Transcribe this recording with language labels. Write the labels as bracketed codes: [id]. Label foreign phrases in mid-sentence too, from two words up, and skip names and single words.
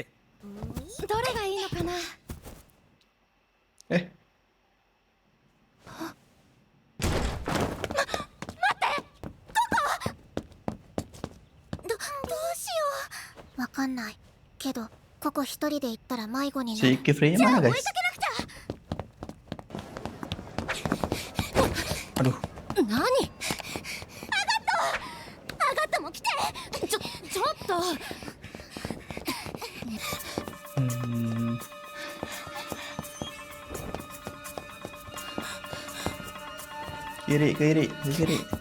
[ja] どれがいいのかな。 Eh, どうしよう。わかんないけどここ一人で行ったら迷子にな si る。 [id] Kifrey-nya mana guys? Aduh, [ja] 何？アガットも来て。ちょっと。 [id] kiri, kiri, kiri.